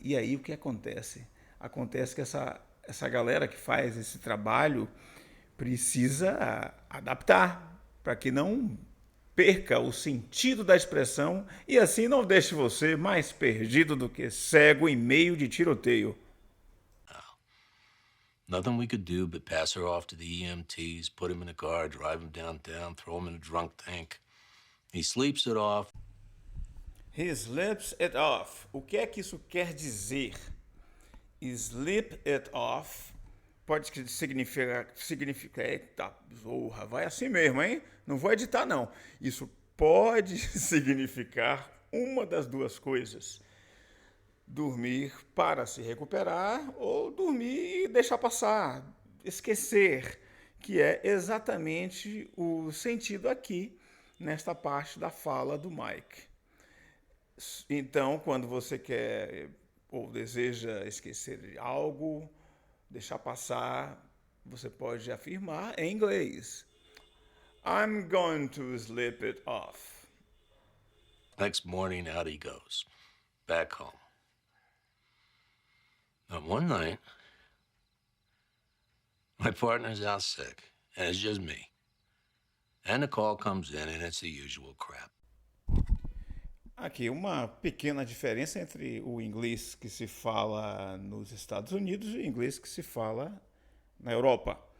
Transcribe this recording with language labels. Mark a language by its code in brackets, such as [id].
[pt] E aí o que acontece? Acontece que essa galera que faz esse trabalho precisa adaptar para que não perca o sentido da expressão e assim não deixe você mais perdido do que cego em meio de tiroteio. [en] Nothing we could do but pass her off to the EMTs, put him in a car, drive him downtown, throw him in a drunk tank. He sleeps it off. He sleeps it off. [pt] O que é que isso quer dizer? Sleep it off pode significar, eita, zorra, vai assim mesmo, hein? Não vou editar, não. Isso pode significar uma das duas coisas. Dormir para se recuperar ou dormir e deixar passar, esquecer, que é exatamente o sentido aqui, nesta parte da fala do Mike. Então, quando você quer ou deseja esquecer de algo, deixar passar, você pode afirmar em inglês: [en] I'm going to sleep it off. Next morning, out he goes, back home. Now, one night, my partner's out sick, and it's just me. And the call comes in, and it's the usual crap. [pt] Aqui, uma pequena diferença entre o inglês que se fala nos Estados Unidos e o inglês que se fala na Europa.